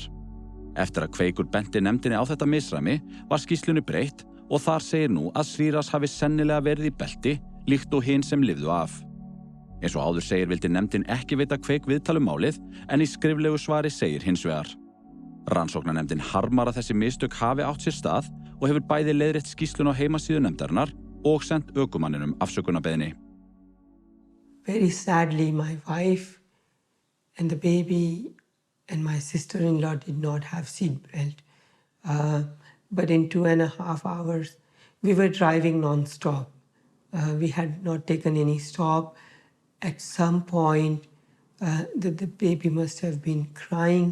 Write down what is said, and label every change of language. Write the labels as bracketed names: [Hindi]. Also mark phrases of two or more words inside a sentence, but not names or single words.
[Icelandic] Eftir að Kveikur benti nefndinni á þetta misræmi var skýrslunni breytt og þar segir nú að Sriras hafi sennilega verið í belti líkt og hin sem lifðu af. Eins og áður segir vildi nefndin ekki veita Kveik viðtal um málið en í skriflegu svari segir hins vegar. Rannsóknarnefndin harmar að þessi mistök hafi átt sér stað og hefur bæði leiðrétt skýrsluna á heimasíðu nefndarinnar og sent ökumanninum afsökunarbeiðni. [English] Very sadly, my wife and the baby and my sister-in-law did not have seatbelt. But in 2.5 hours, we were driving non-stop. We had not taken any stop. At some point, the baby must have been crying.